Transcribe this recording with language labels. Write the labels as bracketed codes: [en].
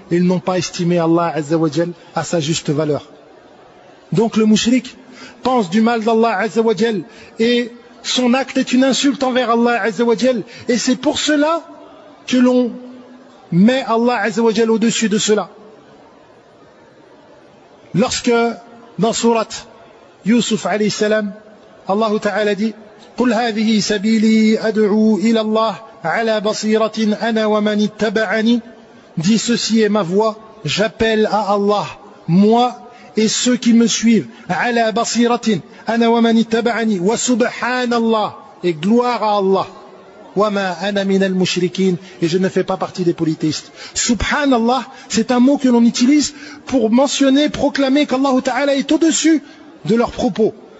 [fr] Ils n'ont pas estimé Allah Azza wa Jal à sa juste valeur. Donc le mushrik pense du mal d'Allah Azza wa Jal et son acte est une insulte envers Allah Azza wa Jal, et c'est pour cela que l'on met Allah Azza wa Jal au-dessus de cela. Lorsque dans surat Yusuf alayhi salam, Allah Ta'ala dit [ar] قُلْ هَذِهِ سَبِيلِي أَدْعُو إِلَى اللَّهِ عَلَى بَصِيرَةٍ أَنَا وَمَنِ اتَّبَعَنِي. [fr] Dit ceci est ma voix, j'appelle à Allah, moi et ceux qui me suivent. [ar] Ala basiratin ana wa man ittaba'ani wa subhanallah, [fr] et gloire à Allah. [ar] Wa ma ana min al-mushrikin, [fr] et je ne fais pas partie des polythéistes. Subhanallah, c'est un mot que l'on utilise pour mentionner, proclamer qu'Allah Ta'ala est au-dessus de leurs propos.